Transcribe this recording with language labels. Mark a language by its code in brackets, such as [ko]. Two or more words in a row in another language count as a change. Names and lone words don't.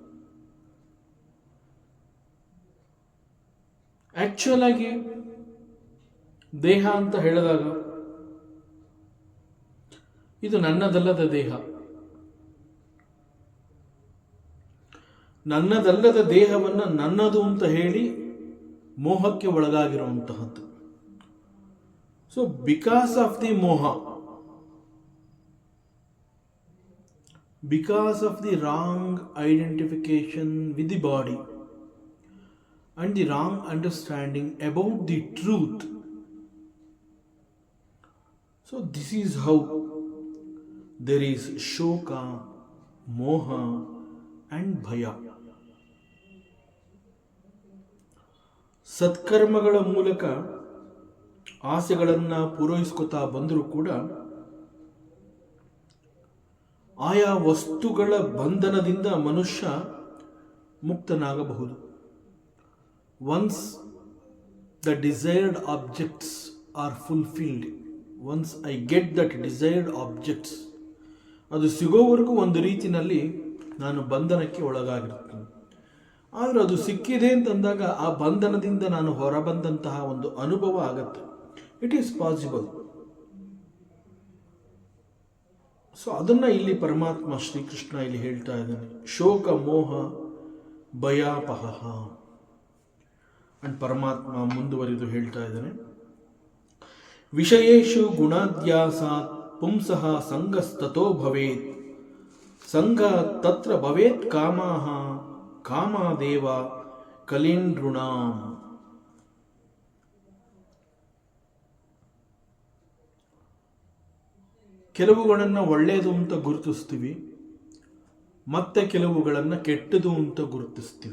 [kn] ಆಕ್ಚುಯಲ್ ಆಗಿ ದೇಹ ಅಂತ ಹೇಳಿದಾಗ ಇದು ನನ್ನದಲ್ಲದ ದೇಹ. ನನ್ನದಲ್ಲದ ದೇಹವನ್ನು ನನ್ನದು ಅಂತ ಹೇಳಿ ಮೋಹಕ್ಕೆ ಒಳಗಾಗಿರುವಂತಹದ್ದು. [en] so because of the moha, because of the wrong identification with the body and the wrong understanding about the truth. So this is how there is shoka, moha and bhaya. [kn] ಸತ್ಕರ್ಮಗಳ ಮೂಲಕ ಆಸೆಗಳನ್ನು ಪೂರೈಸ್ಕೊತಾ ಬಂದರೂ ಕೂಡ ಆಯಾ ವಸ್ತುಗಳ ಬಂಧನದಿಂದ ಮನುಷ್ಯ ಮುಕ್ತನಾಗಬಹುದು. [en] once the desired objects are fulfilled, once I get that desired objects, [kn] ಅದು ಸಿಗೋವರೆಗೂ ಒಂದು ರೀತಿಯಲ್ಲಿ ನಾನು ಬಂಧನಕ್ಕೆ ಒಳಗಾಗಿರ್ತೀನಿ. ಆದರೆ ಅದು ಸಿಕ್ಕಿದೆ ಅಂತಂದಾಗ ಆ ಬಂಧನದಿಂದ ನಾನು ಹೊರಬಂದಂತಹ ಒಂದು ಅನುಭವ ಆಗತ್ತೆ. [en] it is possible. [kn] ಸೊ ಅದನ್ನ ಇಲ್ಲಿ ಪರಮಾತ್ಮ ಶ್ರೀಕೃಷ್ಣ ಇಲ್ಲಿ ಹೇಳ್ತಾ ಇದ್ದಾನೆ, [sa] ಶೋಕ ಮೋಹ ಭಯಾಪಹ. [kn] ಅಂಡ್ ಪರಮಾತ್ಮ ಮುಂದುವರಿದು ಹೇಳ್ತಾ ಇದ್ದಾನೆ, [sa] ವಿಷಯೇಷು ಗುಣಾಧ್ಯಾಸಾತ್ ಪುಂಸಃ ಸಂಗಸ್ತತೋ ಭವೇತ್, ಸಂಗ ತತ್ರ ಭವೇತ್ ಕಾಮಾಹ ಕಾಮಾದೇವ ಕಲೀಂದ್ರುಣಾಂ. [kn] ಕೆಲವುಗಳನ್ನು ಒಳ್ಳೆಯದು ಅಂತ ಗುರುತಿಸ್ತೀವಿ, ಮತ್ತೆ ಕೆಲವುಗಳನ್ನು ಕೆಟ್ಟದು ಅಂತ ಗುರುತಿಸ್ತೀವಿ.